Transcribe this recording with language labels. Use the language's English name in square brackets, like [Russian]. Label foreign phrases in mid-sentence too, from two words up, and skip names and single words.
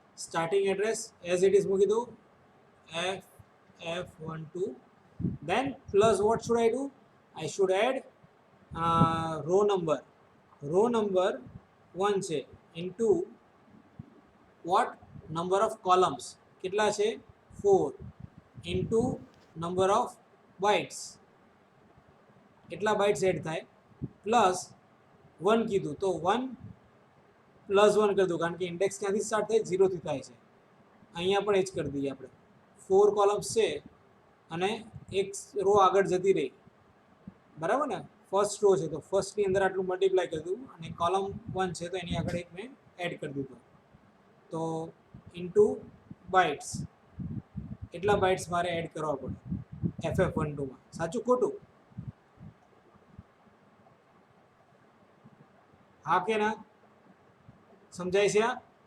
[English] starting address as it is [Gujarati] મૂકી દો [English] ff12 then plus what should I do? I should add row number 1 છે into what number of columns [Gujarati] કેટલા છે [English] 4 into number of bytes કેટલા bytes [Gujarati] એડ થાય [English] પ્લસ 1 [Gujarati] કીધું તો 1 પ્લસ 1 કરી દો કારણ કે ઇન્ડેક્સ ક્યાંથી સ્ટાર્ટ થાય 0 થી થાય છે અહીંયા પણ એ જ કરી દઈએ આપણે 4 કોલમ્સ છે અને એક રો આગળ જતી રહી બરાબર ને [English] first row [Gujarati] છે તો ફર્સ્ટની અંદર આટલું મલ્ટીપ્લાય કરી દઉં અને કોલમ 1 છે તો એની આગળ એક મેં એડ કરી દીધું તો [English] into bytes [Gujarati] એટલા બાઇટ્સ મારે એડ કરવા પડે FF12 માં સાચું ખોટું હા કે ના સમજાય છે આ